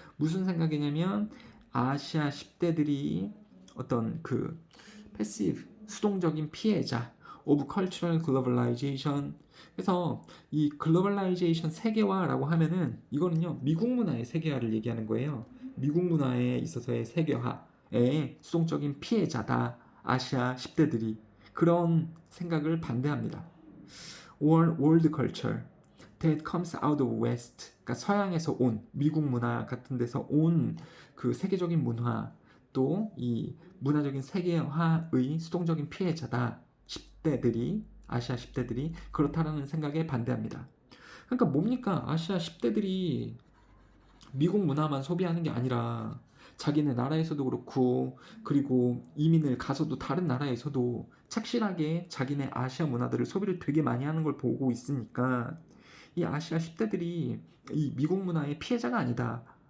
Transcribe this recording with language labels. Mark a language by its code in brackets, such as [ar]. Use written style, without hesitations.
[ko] 무슨 생각이냐면 아시아 10대들이 어떤 그 패시브 수동적인 피해자 [en] of cultural globalization. [ko] 그래서 이 글로벌라이제이션 세계화라고 하면은 이거는요 미국 문화의 세계화를 얘기하는 거예요. 미국 문화에 있어서의 세계화의 수동적인 피해자다. 아시아 10대들이 그런 생각을 반대합니다. [en] Or world culture that comes out of West. [ko] 그러니까 서양에서 온 미국 문화 같은 데서 온 그 세계적인 문화 또 이 문화적인 세계화의 수동적인 피해자다. 10대들이 아시아 10대들이 그렇다라는 생각에 반대합니다. 그러니까 뭡니까? 아시아 10대들이 미국 문화만 소비하는 게 아니라 자기네 나라에서도 그렇고 그리고 이민을 가서도 다른 나라에서도 착실하게 자기네 아시아 문화들을 소비를 되게 많이 하는 걸 보고 있으니까 이 아시아 10대들이 이 미국 문화의 피해자가 아니다.